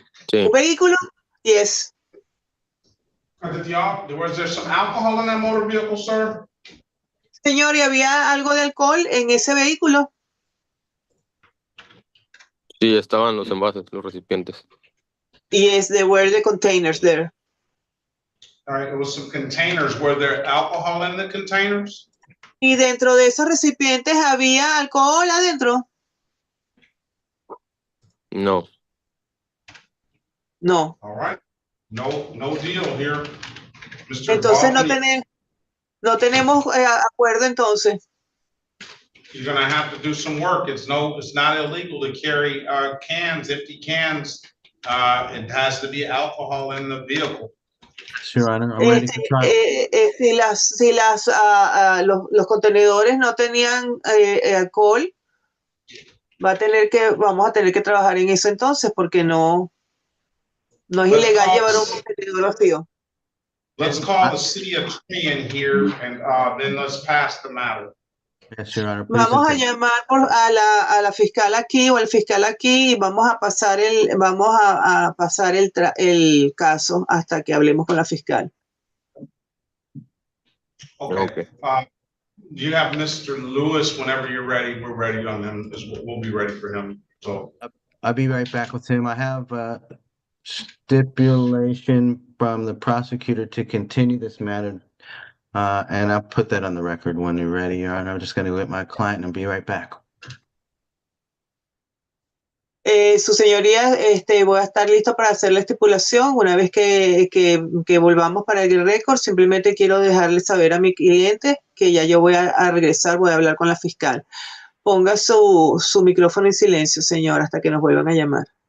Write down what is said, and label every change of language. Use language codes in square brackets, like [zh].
[es] Sí. ¿Un vehículo? [en] Yes. Was there some alcohol in that motor vehicle, sir? [es] Señor, ¿y había algo de alcohol en ese vehículo? Sí, estaban los envases, los recipientes. [en] Yes, there were the containers there. All right, there was some containers. Were there alcohol in the containers? [es] ¿Y dentro de esos recipientes había alcohol adentro? No. [en] No. All right. No deal here. Mr. [es] Entonces [en] Hoffman, [es] no tenemos acuerdo entonces. [en] you're going to have to do some work. It's not illegal to carry cans, empty cans. It has to be alcohol in the vehicle. Your Honor, I'm ready for trial. [es] Si los contenedores no tenían alcohol, vamos a tener que trabajar en eso entonces, porque no es ilegal llevar un contenedor vacío. [en] Let's call the city attorney in here and then let's pass the matter. Yes, Your Honor. Please [es] Vamos a [en] and thank you. [es] llamar a la fiscal aquí o al fiscal aquí y vamos a pasar a pasar el caso hasta que hablemos con la fiscal. [en] Okay. Do you have Mr. Lewis whenever you're ready? We're ready on him. We'll be ready for him. So I'll be right back with him. I have stipulation from the prosecutor to continue this matter. And I'll put that on the record when you're ready, Your Honor. I'm just going to let my client and I'll be right back. [es] Su señoría, voy a estar listo para hacer la estipulación. Una vez que volvamos para el récord, simplemente quiero dejarle saber a mi cliente que ya yo voy a regresar, voy a hablar con la fiscal. Ponga su micrófono en silencio, señor, hasta que nos vuelvan a llamar.